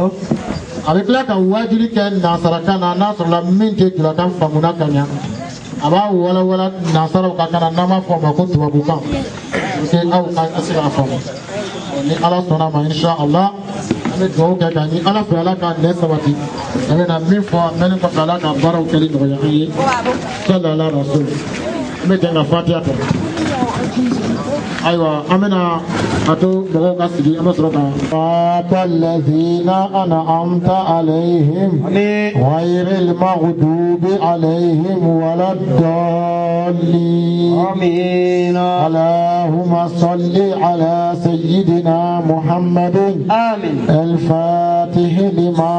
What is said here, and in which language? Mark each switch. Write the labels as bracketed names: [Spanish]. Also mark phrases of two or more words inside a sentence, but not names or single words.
[Bambara] a bɛ tila ka wajuli kɛ nansarakan na n'a sɔrɔla min tɛ julakan faamuna ka ɲa a b'a walawala nansaraw ka kan na n'an b'a fɔ o ma ko tubabukan aw ka se k'a faamu ni ala sɔnna ma inshallah an bɛ dugawu kɛ ka ɲini ala fɛ ala ka nɛ sabati a bɛna min fɔ an mɛnni kɔfɛ ala ka baaraw kɛli nɔgɔya an ye [Arabic] صلى الله عليه وسلم [Bambara] an bɛ jɛn ka fatiha ta ayiwa an bɛna a to mɔgɔw ka sigi an bɛ sɔrɔ ka [Arabic] الذين أنعمت عليهم غير المغضوب عليهم ولا الضالين آمين اللهم صل على سيدنا محمد آمين الفاتح لما